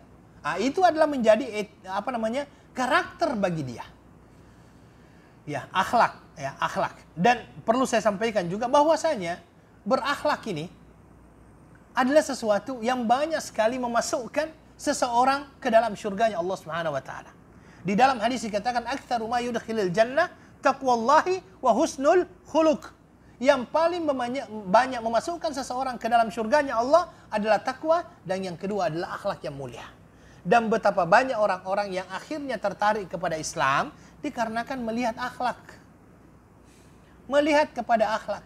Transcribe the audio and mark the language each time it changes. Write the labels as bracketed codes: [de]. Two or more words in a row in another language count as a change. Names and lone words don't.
[id] Nah, itu adalah menjadi karakter bagi dia. Ya, akhlak, ya, akhlak. Dan perlu saya sampaikan juga bahwasanya berakhlak ini adalah sesuatu yang banyak sekali memasukkan seseorang ke dalam syurganya Allah [ar] سبحانه وتعالى. [id] Di dalam hadis dikatakan [ar] أكثر ما يدخل الجنة تقوى الله وحسن الخلق. [id] Yang paling banyak memasukkan seseorang ke dalam syurganya Allah adalah takwa, dan yang kedua adalah akhlak yang mulia. Dan betapa banyak orang-orang yang akhirnya tertarik kepada Islam dikarenakan melihat akhlak. Melihat kepada akhlak.